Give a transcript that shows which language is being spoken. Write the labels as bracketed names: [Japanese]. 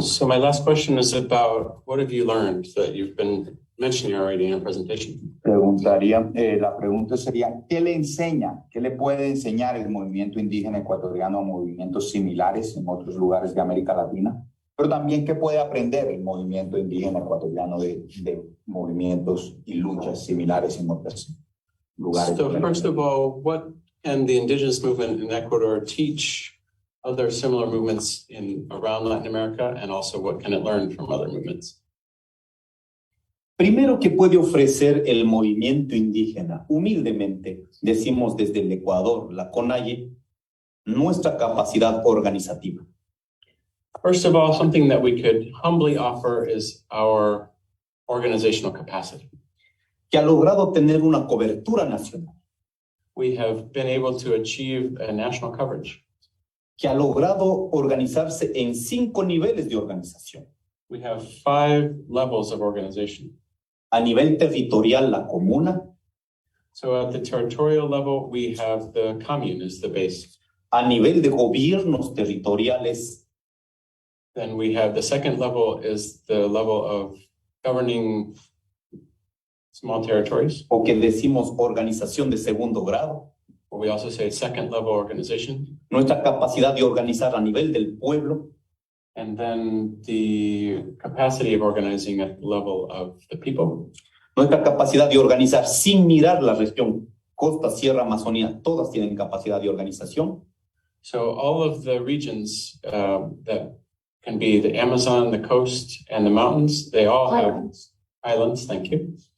[English] So my last question is about what have you learned that you've been mentioning already in your presentation? [Spanish] La pregunta sería, ¿qué le enseña, qué le puede enseñar el movimiento indígena ecuatoriano a movimientos similares en otros lugares de América Latina? Pero también, ¿qué puede aprender el movimiento indígena ecuatoriano de movimientos y luchas similares en otros lugares? [English] So first of all, what can the indigenous movement in Ecuador teach other similar movements around Latin America, and also what can it learn from other movements? [Spanish] Primero, que puede ofrecer el movimiento indígena, humildemente, decimos desde el Ecuador, la CONAIE, nuestra capacidad organizativa. [English] First of all, something that we could humbly offer is our organizational capacity. [Spanish] Que ha logrado tener una cobertura nacional. [English] We have been able to achieve a national coverage. [Spanish] Que ha logrado organizarse en 5 niveles de organización. [English] We have 5 levels of organization. [Spanish] A nivel territorial, la comuna. [English] So at the territorial level, we have the commune as the base. [Spanish] A nivel de gobiernos territoriales. [English] Then we have the second level is the level of governing small territories. [Spanish] O que decimos organización de segundo grado. [English] Or we also say second level organization. [Spanish] Nuestra capacidad de organizar a nivel del pueblo. [English] And then the capacity of organizing at the level of the people. [Spanish] Nuestra capacidad de organizar sin mirar la región, costa, sierra, Amazonía, todas tienen capacidad de organización. [English] So all of the regions that can be the Amazon, the coast, and the mountains, they all have islands, thank you.